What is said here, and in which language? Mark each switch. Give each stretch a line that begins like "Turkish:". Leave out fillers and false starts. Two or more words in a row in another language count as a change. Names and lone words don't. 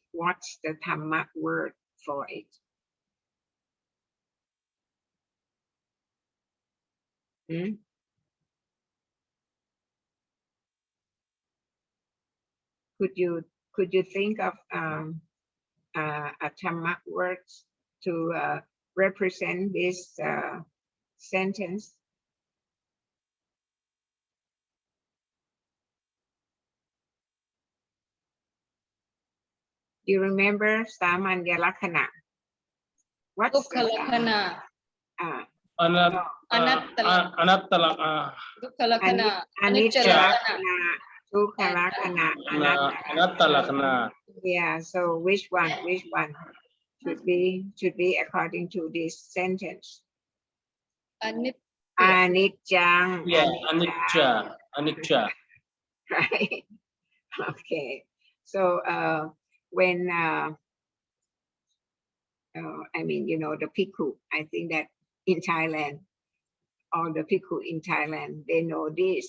English: What's the Dhamma word for it? Could you think of a Dhamma words to represent this sentence? You remember
Pali: Samanya Lakkhana?
English: What's
Pali: Dukkha Lakkhana, Anatta Dukkha Lakkhana, Anicca Anicca Lakkhana. Lakkhana, Dukkha Lakkhana, Anatta. Anatta Lakkhana.
English: Yeah, so which one should be according to this sentence? Anicca. Yeah, Anicca. Right. Okay. So when I mean, you know, the bhikkhu, I think that in Thailand, all the bhikkhu in Thailand, they know this.